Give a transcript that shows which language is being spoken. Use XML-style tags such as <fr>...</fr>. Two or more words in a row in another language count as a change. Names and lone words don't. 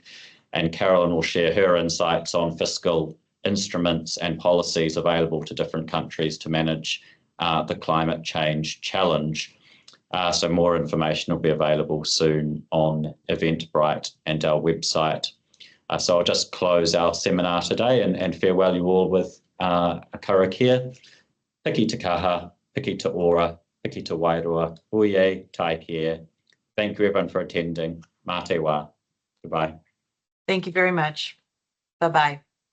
<en>And Carolyn will share her insights on fiscal instruments and policies available to different countries to manage the climate change challenge. So more information will be available soon on Eventbrite and our website. So I'll just close our seminar today and farewell you all with a karakia,</en> <mi>piki te kaha, piki te ora, piki te wairua, uye, tai kia.</mi> <en>Thank you everyone for attending.</en> <mi>Mā te wā.</mi> <en>Goodbye. Thank you very much. Bye-bye.</en>